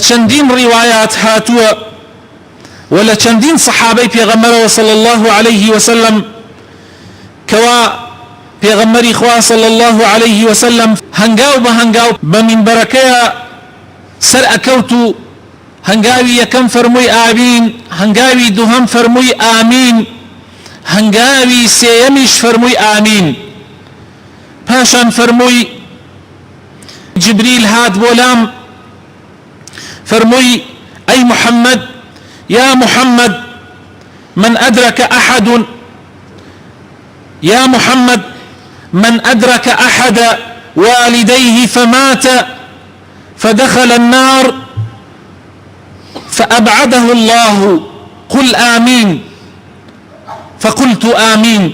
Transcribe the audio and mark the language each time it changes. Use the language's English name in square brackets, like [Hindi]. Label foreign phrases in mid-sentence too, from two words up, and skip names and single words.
[Central Kurdish] چەندین ڕیوایات هاتووە و لە چەندین سەحابەی پێغەمبەرەوە [Arabic] صلی الله عليه وسلم [Central Kurdish] کەوا پێغەمبەری خوا [Arabic] صلی الله عليه وسلم [Central Kurdish] هەنگاو بە هەنگاو بە مینبەرەکەیە سەر ئەکەوت و هەنگاوی یەکەم فەرمووی ئامین، هەنگاوی دووهەم فەرمووی ئامین، هەنگاوی سێیەمیش فەرمووی ئامین. پاشان فەرمووی جبریل هات بۆ لام فەرمووی ئەی محەممەد، یا محەممەد، [Arabic] من ئەدرەکە ئەحەد، يا محمد من أدرك أحد والديه فمات فدخل النار فأبعده الله قل آمين. فقلت آمين.